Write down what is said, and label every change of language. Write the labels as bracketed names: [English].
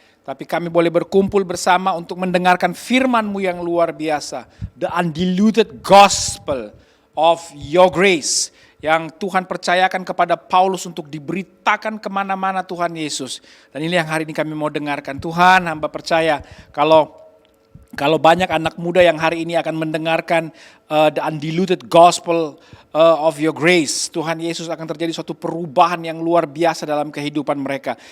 [Indonesian] Tapi kami boleh berkumpul bersama untuk mendengarkan firman-Mu yang luar biasa. [English] The undiluted gospel of your grace. [Indonesian] Yang Tuhan percayakan kepada Paulus untuk diberitakan kemana-mana Tuhan Yesus. Dan ini yang hari ini kami mau dengarkan. Tuhan, hamba percaya kalau banyak anak muda yang hari ini akan mendengarkan [English] the undiluted gospel of your grace, [Indonesian] Tuhan Yesus, akan terjadi suatu perubahan yang luar biasa dalam kehidupan mereka.